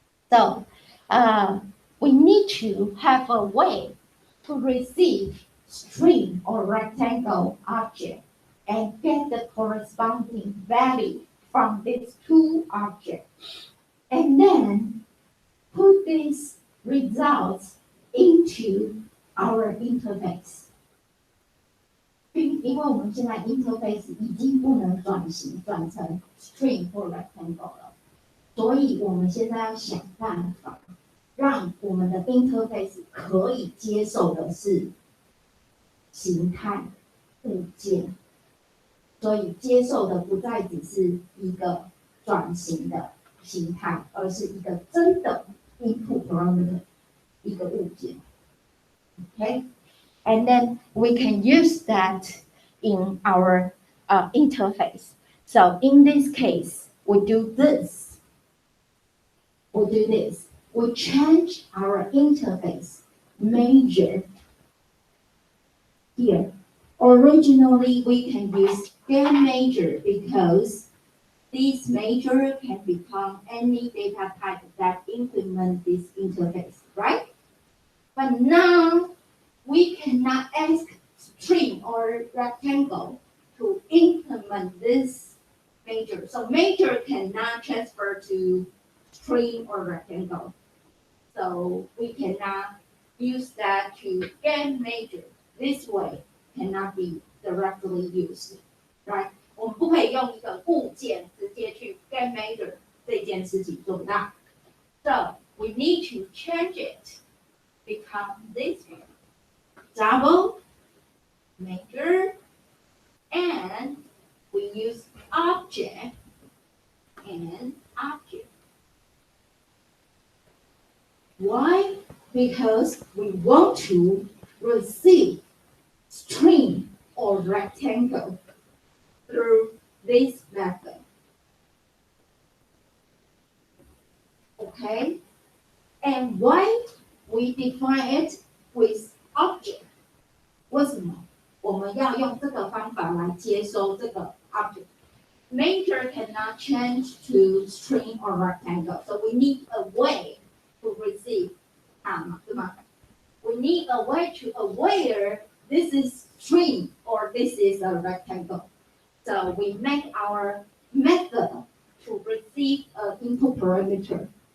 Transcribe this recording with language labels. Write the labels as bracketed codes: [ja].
[en] So we need to have a way to receive string or rectangle object and get the corresponding value from these two objects. And then put these results into our interface. [zh] 因为我们现在 interface 已经不能转成 string 或 rectangle 了，所以我们现在要想办法让我们的 interface 可以接受的是形态物件，所以接受的不再只是一个转型的形态，而是一个真的 input parameter 一个物件。 [en] Okay, and then we can use that in our interface. So in this case, we do this. We change our interface measure here. Originally, we can use scan measure because this measure can become any data type that implement this interface, right? But now, we cannot ask string or rectangle to implement this measure. So measure cannot transfer to string or rectangle. So we cannot use that to get measure. This way cannot be directly used, right? [zh] 我们不可以用一个物件直接去 get measure 这件事情做不到。 [en] So we need to change it, become this one. Double measure, and we use object and object. Why? Because we want to receive string or rectangle through this method. Okay? And why we define it with object? [zh] 为什么我们要用这个方法来接收这个 object? [en] Measure cannot change to string or rectangle, so we need a way to receive [zh] 对吗? [en] We need a way to aware this is string or this is a rectangle. So we make our method to receive an input parameter.